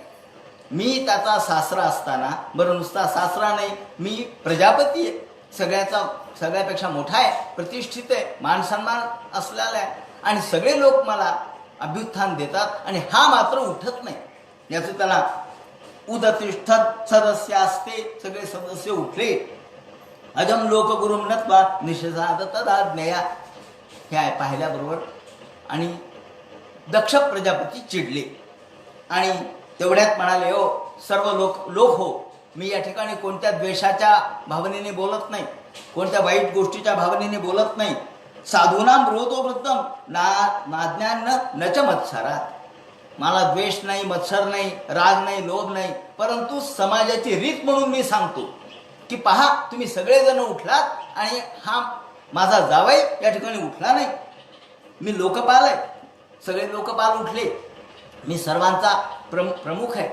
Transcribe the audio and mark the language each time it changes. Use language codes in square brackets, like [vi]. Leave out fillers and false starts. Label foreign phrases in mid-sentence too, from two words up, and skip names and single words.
[mr] मी त्याचा सासरा असताना, बरं नुसता सासरा नाही, मी प्रजापती आहे, सगळ्यापेक्षा मोठा आहे, प्रतिष्ठित आहे, मान सन्मान असलेला आहे, आणि सगळे लोक मला अभ्युत्थान देतात, आणि हा मात्र उठत नाही. याचं त्याला उदतिष्ठत सदस्य असते, सगळे सदस्य उठले. [sa] अजम लोक गुरुम नत्वा निषेधाद तदाज्ञया, [mr] हे आहे पाहिल्याबरोबर. आणि दक्ष प्रजापती चिडले आणि तेवढ्यात म्हणाले, हो सर्व लोक हो, मी या ठिकाणी कोणत्या द्वेषाच्या भावनेने बोलत नाही, कोणत्या वाईट गोष्टीच्या भावनेने बोलत नाही. [sa] साधूनाम रोतो वृत्तम नाज्ञान न च मत्सरात. [mr] मला द्वेष नाही, मत्सर नाही, राग नाही, लोभ नाही, परंतु समाजाची रीत म्हणून मी सांगतो की पहा, तुम्ही सगळेजण उठलात आणि हा माझा जावई या ठिकाणी उठला नाही. मी लोकपाल आहे, सगळे लोकपाल उठले, मी सर्वांचा प्रमुख आहे.